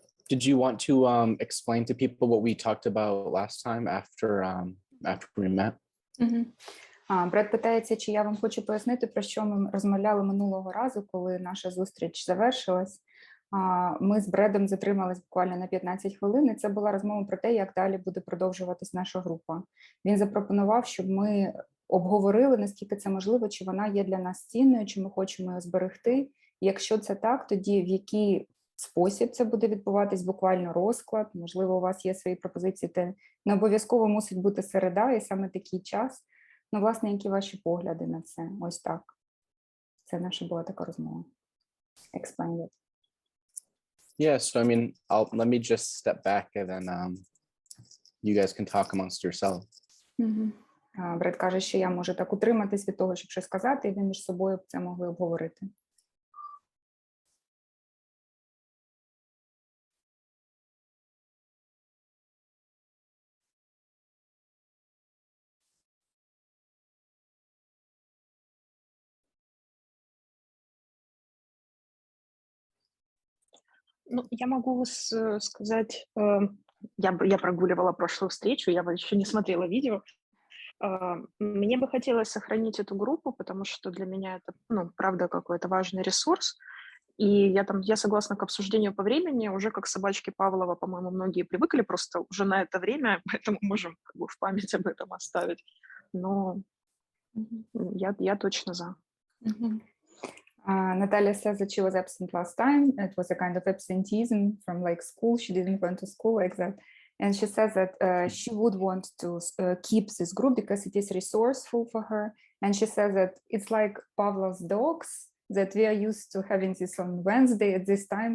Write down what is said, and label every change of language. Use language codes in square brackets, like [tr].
[en] Did you want to explain to people what we talked about last time after we met? [uk] Бред питається, чи я вам хочу пояснити, про що ми розмовляли минулого разу, коли наша зустріч завершилась. Ми з Бредом затримались буквально на 15 хвилин, і це була розмова про те, як далі буде продовжуватись наша група. Він запропонував, щоб ми обговорили, наскільки це можливо, чи вона є для нас цінною, чи ми хочемо її зберегти. І якщо це так, тоді в який спосіб це буде відбуватись, буквально розклад, можливо, у вас є свої пропозиції, те не обов'язково мусить бути середа і саме такий час. Ну, власне, які ваші погляди на це? Ось так. Це наша була така розмова. [en] Explain it. Yeah, so I mean, let me just step back and then you guys can talk amongst yourselves. [uk] Бред каже, що я можу так утриматись від того, щоб щось сказати, і ви між собою це могли обговорити. [ru] Ну, я могу сказать, я прогуливала прошлую встречу, я еще не смотрела видео. Мне бы хотелось сохранить эту группу, потому что для меня это, ну, правда, какой-то важный ресурс. И я согласна к обсуждению по времени, уже как собачки Павлова, по-моему, многие привыкли просто уже на это время, поэтому можем как бы в память об этом оставить. Но я точно за. [en] Natalia says that she was absent last time. It was a kind of absenteeism from like school. She didn't went to school like that. And she says that she would want to keep this group because it is resourceful for her. And she says that it's like Pavlov's dogs, that we are used to having this on Wednesday at this time.